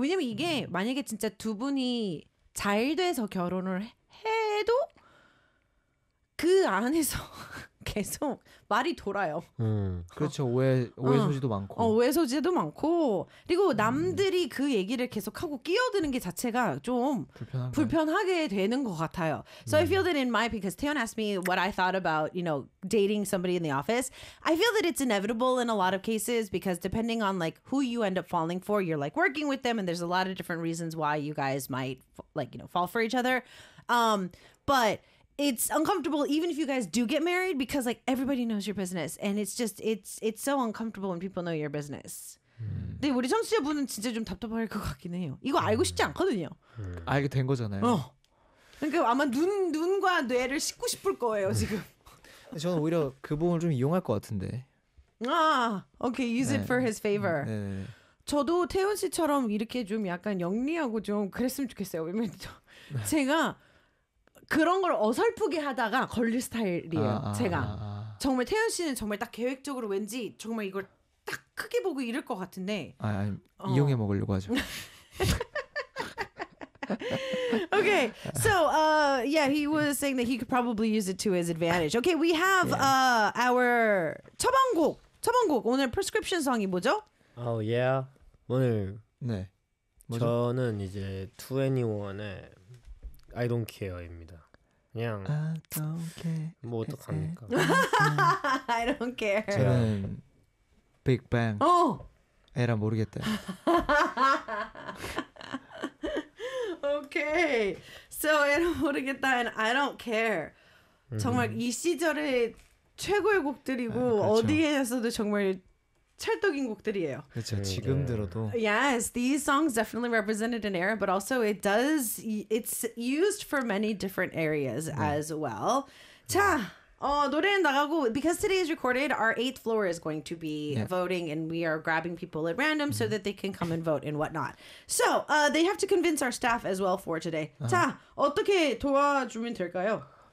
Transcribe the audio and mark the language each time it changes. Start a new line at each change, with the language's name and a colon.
Korean: 왜냐면 이게 만약에 진짜 두 분이 잘 돼서 결혼을 해도 그 안에서 계속 말이 돌아요. 그렇죠. 오해 소지도 많고. 오해 소지도 많고. 그리고 남들이 그 얘기를 계속 하고 끼어드는 게 자체가 좀 불편하게 되는 것 같아요.
English: So I feel that in my, because Taeyeon asked me what I thought about, you know, dating somebody in the office. I feel that it's inevitable in a lot of cases because depending on like who you end up falling for, you're like working with them and there's a lot of different reasons why you guys might like, you know, fall for each other. But it's uncomfortable even if you guys do get married because like everybody knows your business and it's just it's so uncomfortable when people know your business.
Korean: 근데 우리 청취자분은 진짜 좀 답답할 것 같긴 해요. 이거 알고 싶지 않거든요. 알게 된 거잖아요. 그러니까 아마 눈과 뇌를 씻고 싶을 거예요 지금. 저는 오히려 그 부분을 좀 이용할 것 같은데.
English: 아, okay, use it for his favor.
Korean: 저도 태훈 씨처럼 이렇게 좀 약간 영리하고 좀 그랬으면 좋겠어요. 왜냐면 제가 그런 걸 어설프게 하다가 걸릴 스타일이에요. 제가 정말 태현 씨는 정말 딱 계획적으로 왠지 정말 이걸 딱 크게 보고 이럴 것 같은데 이용해 먹으려고 하죠.
English: Okay, so yeah, he was saying that he could probably use it to his advantage. Okay, we have our 처방곡.
Korean: 오늘
English: prescription song
Korean: 이 뭐죠?
English: Oh yeah,
Korean: 오늘 네 뭐죠? 저는 이제 21의 I don't care입니다. 그냥
English: I don't care.
Korean: 뭐 어떡합니까?
English: I don't care.
Korean: 저는 Big Bang. 어. 에라 모르겠다.
English: Okay. So,
Korean: 모르겠다
English: and I don't care.
Korean: 정말 이 시절의 최고의 곡들이고 어디에서도 정말 찰떡인 곡들이에요. 그렇죠. 지금 들어도.
English: Yes, these songs definitely represented an era, but also it does it's used for many different areas as well.
Korean: 자, 노래는 나가고
English: because today is recorded, our 8th floor is going to be voting and we are grabbing people at random so that they can come and vote and whatnot. So, they have to convince our staff as well for today.
Korean: 자, 어떻게 도와주면 될까요?